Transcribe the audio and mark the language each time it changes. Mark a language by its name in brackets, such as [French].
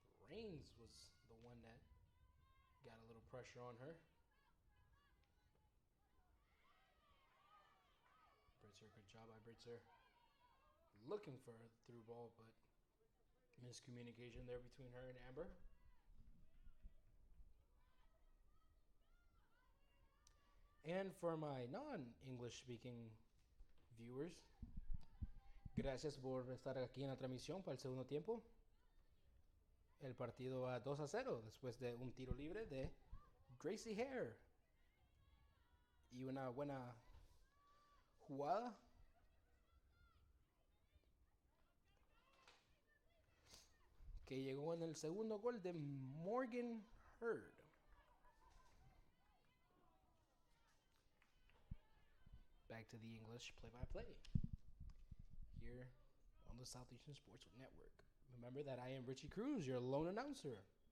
[English] Raines was the one that got a little pressure on her. Britzer, good job by Britzer. Looking for a through ball, but miscommunication there between her and Amber. And for my non-English speaking viewers, [Spanish] gracias por estar aquí en la transmisión para el segundo tiempo. El partido va 2-0 después de un tiro libre de Gracie Hare. Y una buena jugada. Que llegó en el segundo gol de Morgan Hurd. [English] Back to the English play-by-play here on the Southeastern Sports Network. Remember that I am Richie Cruz, your lone announcer.